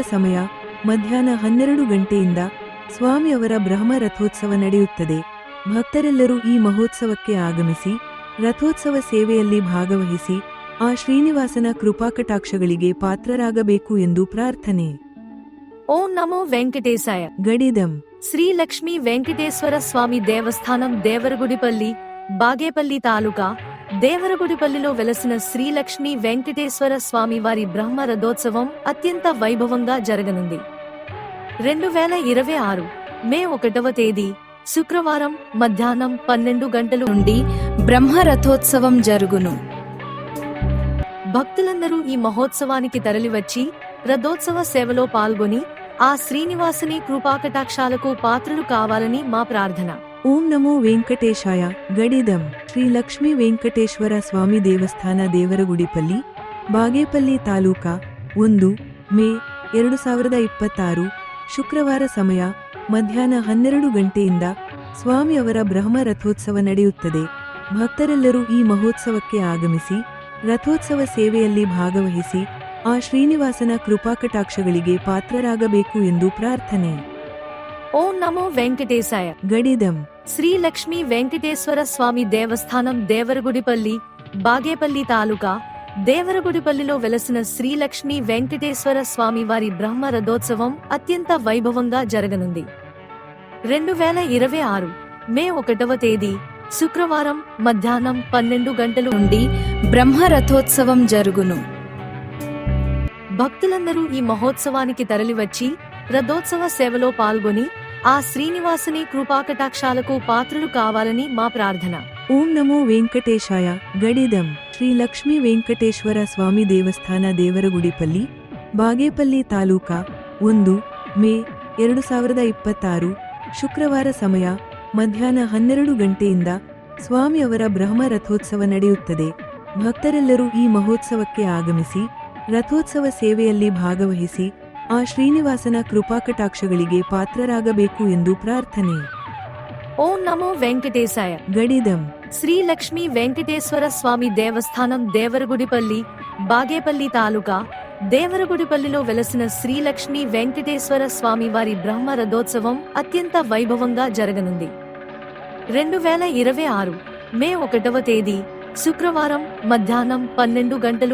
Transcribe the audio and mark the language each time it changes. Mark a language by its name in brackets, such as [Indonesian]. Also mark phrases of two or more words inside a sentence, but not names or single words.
[Kannada] ಸಮಯ ಮಧ್ಯಾಹ್ನ 12 ಗಂಟೆಯಿಂದ ಸ್ವಾಮಿ ಅವರ ಬ್ರಹ್ಮ ರಥೋತ್ಸವ ನಡೆಯುತ್ತದೆ. ಭಕ್ತರೆಲ್ಲರೂ ಈ ಮಹೋತ್ಸವಕ್ಕೆ ಆಗಮಿಸಿ ರಥೋತ್ಸವ ಸೇವೆಯಲ್ಲಿ ಭಾಗವಹಿಸಿ ಆ ಶ್ರೀನಿವಾಸನ ಕೃಪಾಕಟಾಕ್ಷಗಳಿಗೆ ಪಾತ್ರರಾಗಬೇಕು ಎಂದು ಪ್ರಾರ್ಥನೆ. ಓಂ ನಮೋ ವೆಂಕಟೇಶಾಯ. ಗಡಿದಂ [Telugu] శ్రీ లక్ష్మీ వెంకటేశ్వర స్వామి దేవస్థానం దేవరగుడిపల్లి, బాగేపల్లి తాలూకా. దేవరగుడిపల్లిలో వెలసిన శ్రీ లక్ష్మీ వెంకటేశ్వర స్వామి వారి బ్రహ్మ రథోత్సవం అత్యంత వైభవంగా జరగనుంది. 2026 మే 1వ తేదీ శుక్రవారం మధ్యాహ్నం 12 గంటల నుండి బ్రహ్మ రథోత్సవం జరుగును. భక్తులందరూ ఈ మహోత్సవానికి తరలివచ్చి రథోత్సవ సేవలో పాల్గొని ఆ శ్రీనివాసుని కృపాకటాక్షాలకు పాత్రలు కావాలని మా ప్రార్థన. [Kannada] ಓಂ ನಮೋ ವೆಂಕಟೇಶಾಯ. ಗಡಿದಂ ಶ್ರೀ ಲಕ್ಷ್ಮೀ ವೆಂಕಟೇಶ್ವರ ಸ್ವಾಮಿ ದೇವಸ್ಥಾನ ದೇವರಗುಡಿಪಲ್ಲಿ, ಬಾಗೇಪಲ್ಲಿ ತಾಲೂಕ. 1 ಮೇ 2026 ಶುಕ್ರವಾರ. ಸಮಯ ಮಧ್ಯಾಹ್ನ 12 ಗಂಟೆಯಿಂದ ಸ್ವಾಮಿ ಅವರ ಬ್ರಹ್ಮ ರಥೋತ್ಸವ ನಡೆಯುತ್ತದೆ. ಭಕ್ತರೆಲ್ಲರೂ ಈ ಮಹೋತ್ಸವಕ್ಕೆ ಆಗಮಿಸಿ ರಥೋತ್ಸವ ಸೇವೆಯಲ್ಲಿ ಭಾಗವಹಿಸಿ ಆ ಶ್ರೀನಿವಾಸನ ಕೃಪಾಕಟಾಕ್ಷಗಳಿಗೆ ಪಾತ್ರರಾಗಬೇಕು ಎಂದು ಪ್ರಾರ್ಥನೆ. ಓಂ ನಮೋ ವೆಂಕಟೇಶಾಯ. ಗಡಿದಂ [Telugu] శ్రీ లక్ష్మీ వెంకటేశ్వర స్వామి దేవస్థానం దేవరగుడిపల్లి, బాగేపల్లి తాలూకా. దేవరగుడిపల్లిలో వెలసిన శ్రీ లక్ష్మీ వెంకటేశ్వర స్వామి వారి బ్రహ్మ రథోత్సవం అత్యంత వైభవంగా జరగనుంది. 2026 మే 1వ తేదీ శుక్రవారం మధ్యాహ్నం 12 గంటల నుండి బ్రహ్మ రథోత్సవం జరుగును. భక్తులందరూ ఈ మహోత్సవానికి తరలివచ్చి రథోత్సవ సేవలో పాల్గొని ఆ శ్రీనివాసుని కృపాకటాక్షాలకు పాత్రలు కావాలని మా ప్రార్థన. [Kannada] ಓಂ ನಮೋ ವೆಂಕಟೇಶಾಯ. ಗಡಿದಂ ಶ್ರೀ ಲಕ್ಷ್ಮೀ ವೆಂಕಟೇಶ್ವರ ಸ್ವಾಮಿ ದೇವಸ್ಥಾನ ದೇವರಗುಡಿಪಲ್ಲಿ, ಬಾಗೇಪಲ್ಲಿ ತಾಲೂಕ. 1 ಮೇ 2026 ಶುಕ್ರವಾರ. ಸಮಯ ಮಧ್ಯಾಹ್ನ 12 ಗಂಟೆಯಿಂದ ಸ್ವಾಮಿ ಅವರ ಬ್ರಹ್ಮ ರಥೋತ್ಸವ ನಡೆಯುತ್ತದೆ. ಭಕ್ತರೆಲ್ಲರೂ ಈ ಮಹೋತ್ಸವಕ್ಕೆ ಆಗಮಿಸಿ ರಥೋತ್ಸವ ಸೇವೆಯಲ್ಲಿ ಭಾಗವಹಿಸಿ ಆ ಶ್ರೀನಿವಾಸನ ಕೃಪಾಕಟಾಕ್ಷಗಳಿಗೆ ಪಾತ್ರರಾಗಬೇಕು ಎಂದು ಪ್ರಾರ್ಥನೆ. ಓಂ ನಮೋ ವೆಂಕಟೇಶಾಯ. ಗಡಿದಂ [Telugu] శ్రీ లక్ష్మీ వెంకటేశ్వర స్వామి దేవస్థానం దేవరగుడిపల్లి, బాగేపల్లి తాలూకా. దేవరగుడిపల్లిలో వెలసిన శ్రీ లక్ష్మీ వెంకటేశ్వర స్వామి వారి బ్రహ్మ రథోత్సవం అత్యంత వైభవంగా జరగనుంది. 2026 మే 1వ తేదీ శుక్రవారం మధ్యాహ్నం 12 గంటల